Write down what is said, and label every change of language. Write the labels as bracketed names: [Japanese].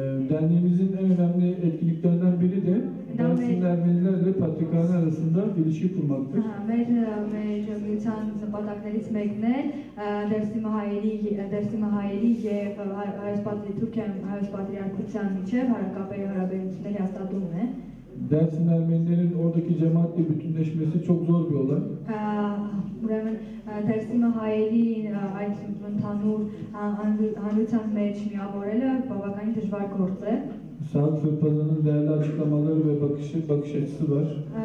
[Turkish] Derneğimizin en önemli etkinliklerinden biri de Dersim Ermenilerle Patrikhane arasında ilişki kurmaktır. [Armenian] Մեր միության նպատակներից մեկն է Դերսիմը հայերի եւ Թուրքիայում հայոց պատրիարքության միջև հարակապերի հարաբերությունների հաստատումն է [Turkish] Dersim Ermenilerin oradaki cemaatle bütünleşmesi çok zor bir olay. [Armenian] Ուրեմն Դերսիմը հայերի այդ ընդհանուր հանրության մեջ միավորելը բավականին դժվար գործ է [Turkish] Saat Sırpazan'ın değerli açıklamaları ve bakış açısı var.